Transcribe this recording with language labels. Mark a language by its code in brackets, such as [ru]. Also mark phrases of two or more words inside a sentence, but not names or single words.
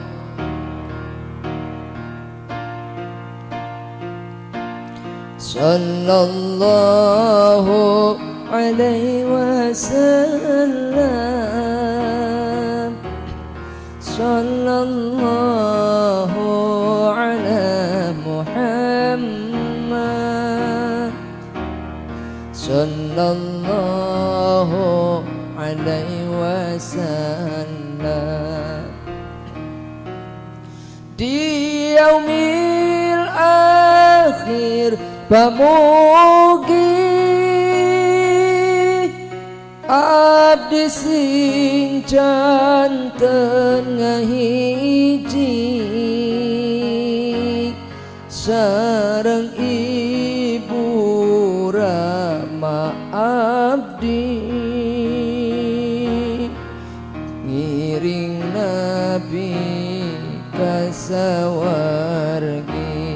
[ar] صلى الله عليه وسلم صلى الله على محمد صلى الله عليه وسلم. [su] Di [ar] اليوم الآخر [su] pamugi abdi sing janten ngahiji sareng ibu Rama abdi ngiring Nabi kasawargi.